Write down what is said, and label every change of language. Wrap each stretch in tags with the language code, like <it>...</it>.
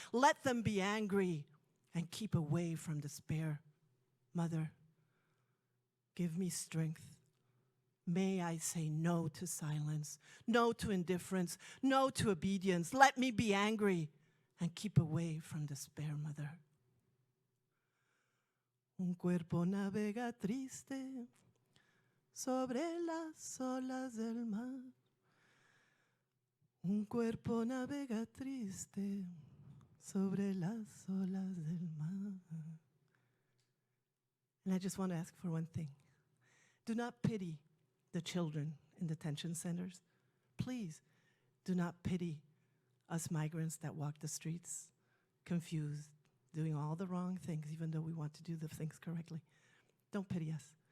<en>Let them be angry and keep away from despair. Mother, give me strength. May I say no to silence, no to indifference, no to obedience. Let me be angry and keep away from despair, Mother.</en> <es>Un cuerpo navega triste sobre las olas del mar. Un cuerpo navega triste sobre las olas del mar.</es> <en>And I just want to ask for one thing. Do not pity the children in detention centers. Please do not pity us migrants that walk the streets, confused, doing all the wrong things, even though we want to do the things correctly. Don't pity us.</en>